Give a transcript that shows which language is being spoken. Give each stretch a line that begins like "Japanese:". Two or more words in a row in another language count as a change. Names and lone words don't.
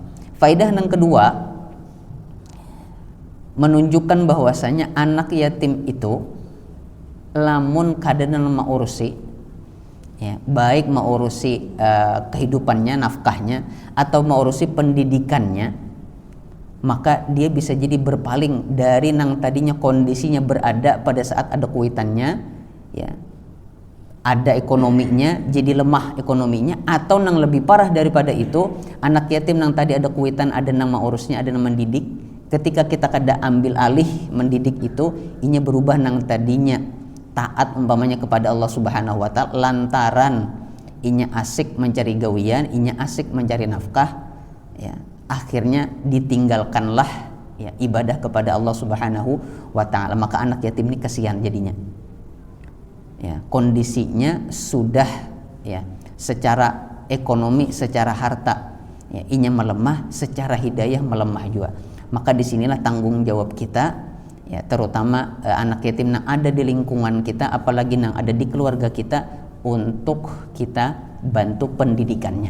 Banjar: Faidah yang kedua menunjukkan bahwasanya anak yatim itu lamun kadenan maurusi, ya, baik maurusi kehidupannya, nafkahnya, atau maurusi pendidikannya, maka dia bisa jadi berpaling dari nang tadinya kondisinya berada pada saat ada kuitannya, ya, ada ekonominya jadi lemah ekonominya, atau nang lebih parah daripada itu, anak yatim nang tadi ada kuitan, ada nang urusnya, ada nang mendidik, ketika kita kada ambil alih mendidik itu, inya berubah nang tadinya taat umpamanya kepada Allah
Arabic: سبحانه وتعالى
Banjar: lantaran inya asik mencari gawian, inya asik mencari nafkah, ya, akhirnya ditinggalkanlah, ya, ibadah kepada Allah
Arabic: سبحانه وتعالى,
Banjar: maka anak yatim ini kasihan jadinya. Ya, kondisinya sudah, ya, secara ekonomi, secara harta, ya, inya melemah, secara hidayah melemah juga.
Indonesian: Maka disinilah tanggung jawab kita, ya, terutama anak yatim yang ada di lingkungan kita, apalagi yang ada di keluarga kita, untuk kita bantu pendidikannya.